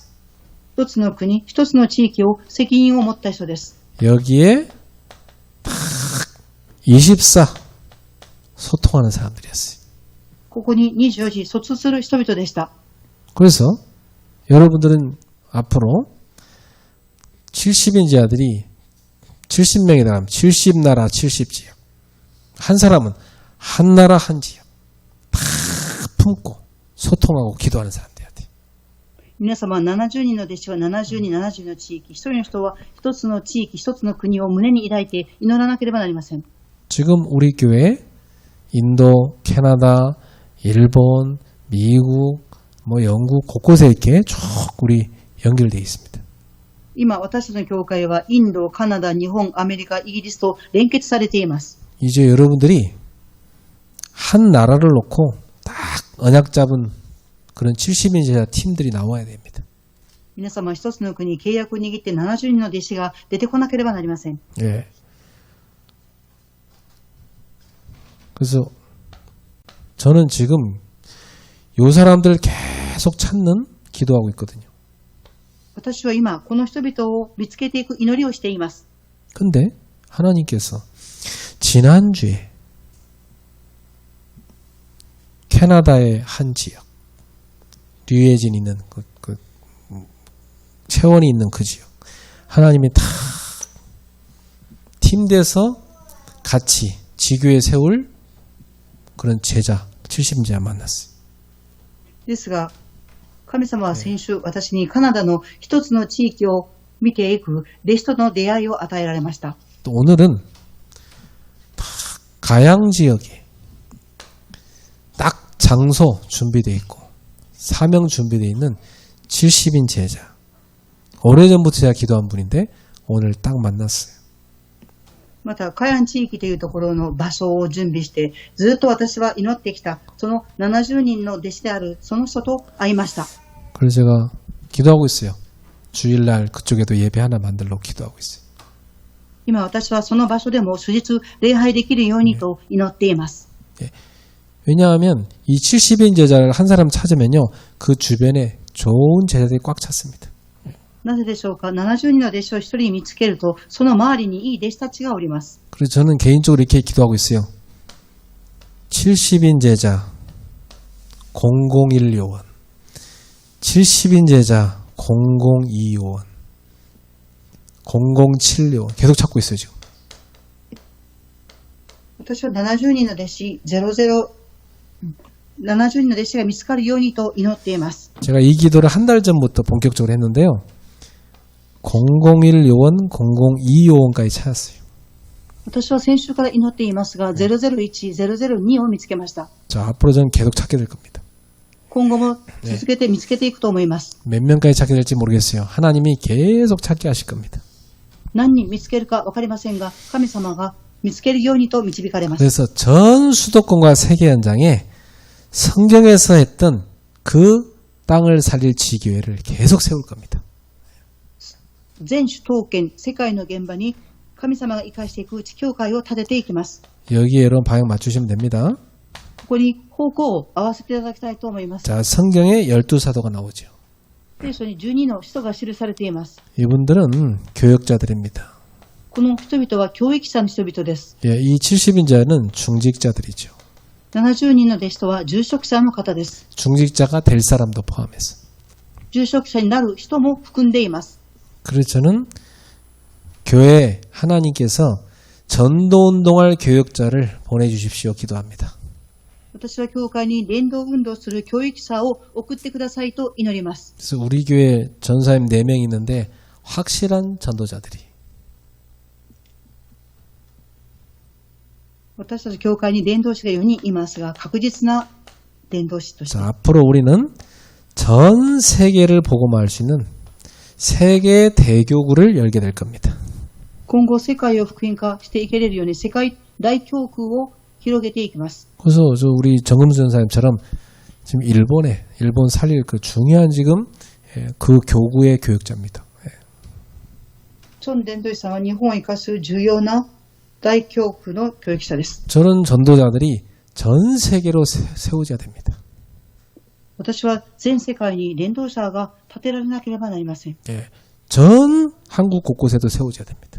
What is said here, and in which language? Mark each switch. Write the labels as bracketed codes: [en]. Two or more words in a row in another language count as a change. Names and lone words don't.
[ja] 一つの国、一つの地域を責任を持った人です。 [ko] 여기에 딱 24 소통하는 사람들이었어요. [ja] ここに24時疎通する人々でした。 [ko] 그래서 여러분들은 앞으로 70인 제자들이 70명이 나가면 70나라 70지역. 한 사람은 한 나라 한 지역. 다 품고 소통하고 기도하는 사람들이야 돼. [ja] 皆様70人の弟子は70人、70の地域、一人の人は一つの地域、一つの国を胸に抱いて祈らなければなりません。 [ko] 지금 우리 교회 인도, 캐나다, 일본, 미국, 영국 곳곳에 이렇게 쭉 우리 연결되어 있습니다. [ja] 今私たちの教会はインド、カナダ、日本、アメリカ、イギリスと連結されています。 [ko] 이제 여러분들이 한 나라를 놓고 딱 언약 잡은 그런 70인 제자 팀들이 나와야 됩니다. [ja] 皆様一つの国、契約を握って70人の弟子が出てこなければなりません。 [ko] 예. 그래서 저는 지금 요 사람들 계속 찾는 기도하고 있거든요. [ja] 私は今、この人々を見つけていく祈りをしています。 [ko] 근데 하나님께서 지난주에 캐나다의 한 지역, 류에진 있는 채원이 있는 그 지역, 하나님이 다 팀돼서 같이 지교에 세울 그런 제자, 70제자 만났어요. [ja] ですが、神様は先週、私にカナダの一つの地域を見ていく弟子との出会いを与えられました。 [ko] 또 오늘은 다 가양 지역에 딱 장소 준비되어 있고 사명 준비되어 있는 70인 제자. 오래전부터 제가 기도한 분인데 오늘 딱 만났어요. [ja] また、カヤン地域というところの場所を準備して、ずっと私は祈ってきた、その70人の弟子であるその人と会いました。 [ko] 그래서 제가 기도하고 있어요. 주일날 그쪽에도 예배 하나 만들려고 기도하고 있어요. [ja] 今私はその場所でも主日礼拝できるようにと祈っています。 [ko] 왜냐하면 이 70인 제자를 한 사람 찾으면요. 그 주변에 좋은 제자들이 꽉 찼습니다. [ja] なぜでしょうか。70人の弟子を一人見つけると、その周りにいい弟子たちがおります。 [ko] 그래서 저는 개인적으로 이렇게 기도하고 있어요. 70인 제자 001 요원, 70인 제자 002 요원, 007 요원 계속 찾고 있어요 지금. [ja] 私は70人の弟子70人の弟子が見つかるようにと祈っています。 [ko] 제가 이 기도를 한 달 전부터 본격적으로 했는데요. 001 요원, 002 요원까지 찾았어요. [ja] 私は先週から祈っていますが、001、002を見つけました。 [ko] 자, 앞으로 저는 계속 찾게 될 겁니다. [ja] 今後も続けて見つけていくと思います。 [ko] 몇 명까지 찾게 될지 모르겠어요. 하나님이 계속 찾게 하실 겁니다. [ja] 何人見つけるか分かりませんが、神様が見つけるようにと導かれます。 [ko] 그래서 전 수도권과 세계 현장에 성경에서 했던 그 땅을 살릴 지교회를 계속 세울 겁니다. [ja] 全首都圏、世界の現場に神様が生かしていく地教会を立てていきます。 [ko] 여기에 여러분 방향 맞추시면 됩니다. [ja] ここに方向を合わせていただきたいと思います。 [ko] 자, 성경에 12사도가 나오죠. [ja] 聖書に12の使徒が記されています。 [ko] 이분들은 교역자들입니다. [ja] この人々は教育者の人々です。 [ko] 예, 이 70인자는 중직자들이죠. [ja] 70 人の弟子とは住職者の方です。 [ko] 중직자가 될 사람도 포함해서. [ja] 住職者になる人も含んでいます。 [ko] 그래서 저는 교회에 하나님께서 전도운동할 교역자를 보내주십시오 기도합니다. [ja] 私は教会に伝道運動する教育者を送ってくださいと祈ります。 [ko] 그래서 우리 교회 전사님 4명 있는데 확실한 전도자들이 [ja] 私たち教会に伝道師が4人いますが、確実な伝道師として [ko] 자, 앞으로 우리는 전 세계를 복음화할 수 있는 세계 대교구를 열게 될 겁니다. [ja] 今後世界を福音化していけれるように世界大教区を広げていきます。 [ko] 그래서 우리 정금수 전사님처럼 지금 일본 살릴 그 중요한 지금 그 교구의 교육자입니다. [ja] チョン伝道師さんは日本を生かす重要な大教区の教育者です。 [ko] 저런 전도자들이 전 세계로 세워져야 됩니다. [ja] 私は全世界に伝道者が立てられなければなりません。 [ko] 전 한국 곳곳에도 세워져야 됩니다.